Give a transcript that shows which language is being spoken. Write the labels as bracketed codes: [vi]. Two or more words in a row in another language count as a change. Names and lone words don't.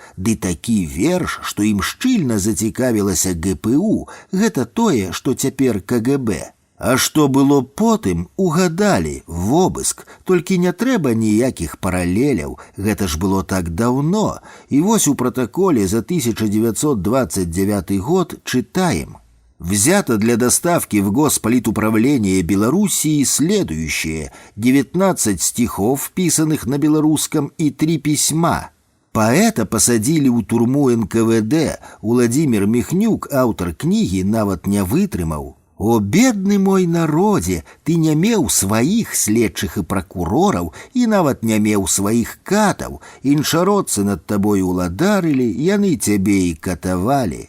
[be] Ды такі верш, што ім шчыльна зацікавілася ГПУ, гэта тое, што цяпер КГБ. А што было потым, угадалі, вобыск, толькі не трэба ніякіх паралеляў, гэта ж было так даўно. І вось у пратаколе за 1929 год читаем. [ru] Взято для доставки в Госполитуправление Белоруссии следующее: 19 стихов, вписанных на белорусском, и 3 письма. Поэта посадили у турму НКВД. [be] Уладзімір Міхнюк, аўтар кнігі, нават не вытрымаў. «О, бедны мой народе, ты не меў сваіх следчых і пракурораў, і нават не меў сваіх катаў. Іншародцы над табой уладарылі, яны цябе і катавалі».